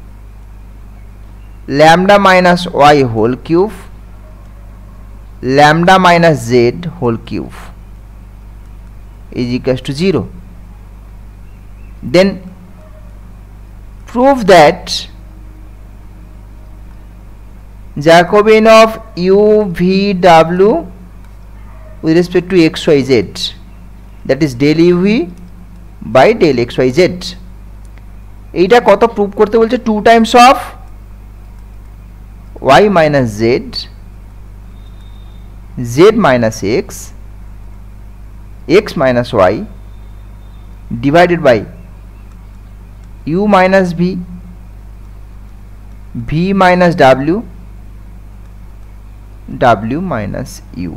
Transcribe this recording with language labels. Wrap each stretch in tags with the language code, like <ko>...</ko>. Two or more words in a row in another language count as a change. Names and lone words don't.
<en>lambda minus y whole cube, lambda minus z whole cube is equal to 0, then prove that Jacobian of u v w with respect to x y z, that is del u v by del x y z,</en> <bn>এইটা কত প্রুভ করতে বলছে,</bn> <en>2 times of y minus z, z minus x, x minus y divided by u minus v, v minus w, w minus u।</en>